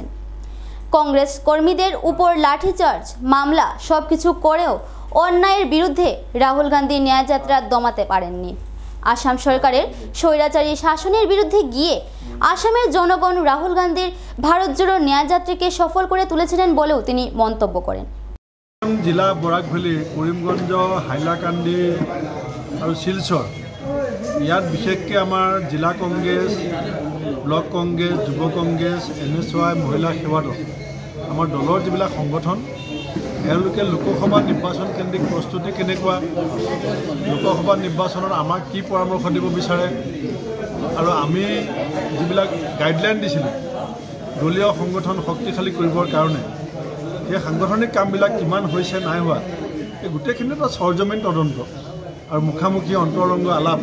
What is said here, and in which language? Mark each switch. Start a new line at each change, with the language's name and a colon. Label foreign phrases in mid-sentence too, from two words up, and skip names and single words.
Bangla: কংগ্রেস কর্মীদের উপর লাঠিচার্জ, মামলা সবকিছু করেও অন্যায়ের বিরুদ্ধে রাহুল গান্ধীর ন্যায়যাত্রা দমাতে পারেননি। আসাম সরকারের স্বৈরাচারী শাসনের বিরুদ্ধে গিয়ে আসামের জনগণ রাহুল গান্ধীর ভারত জোড়ো ন্যায়যাত্রাকে সফল করে তুলেছিলেন বলেও তিনি মন্তব্য করেন।
Assamese: জিলা বৰাক ভেলী, কৰিমগঞ্জ, হাইলাকান্দি আৰু শিলচৰ ইয়াত বিশেষকৈ আমাৰ জিলা কংগ্ৰেছ, ব্লক কংগ্ৰেছ, যুৱ কংগ্ৰেছ, NSY, মহিলা সেৱা দল, আমাৰ দলৰ যিবিলাক সংগঠন, এওঁলোকে লোকসভা নিৰ্বাচন কেন্দ্ৰিক প্ৰস্তুতি কেনেকুৱা, লোকসভা নিৰ্বাচনত আমাক কি পৰামৰ্শ দিব বিচাৰে, আৰু আমি যিবিলাক গাইডলাইন দিছিলোঁ দলীয় সংগঠন শক্তিশালী কৰিবৰ কাৰণে, এই সাংগঠনিক কামবিলাক কিমান হৈছে নাই হোৱা, এই গোটেইখিনি এটা সৰজমিন তদন্ত আৰু মুখামুখি অন্তৰংগ আলাপ।